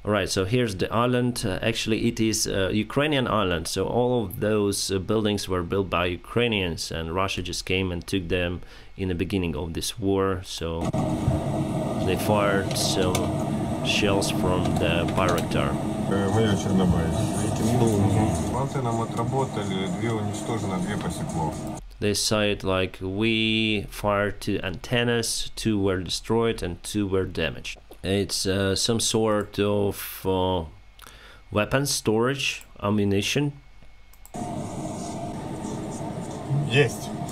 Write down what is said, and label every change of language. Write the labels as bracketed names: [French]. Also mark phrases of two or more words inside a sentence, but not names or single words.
[English] All right, so here's the island. Actually, it is a Ukrainian island, so all of those buildings were built by Ukrainians, and Russia just came and took them in the beginning of this war. So they fired some shells from the Bayraktar. [Russian] Майор Чернобаев. Антеннам отработали, 2 уничтожено, 2 посекло. [English] They said like we fired 2 antennas, 2 were destroyed and 2 were damaged. It's some sort of weapons storage, ammunition. [Russian] Есть.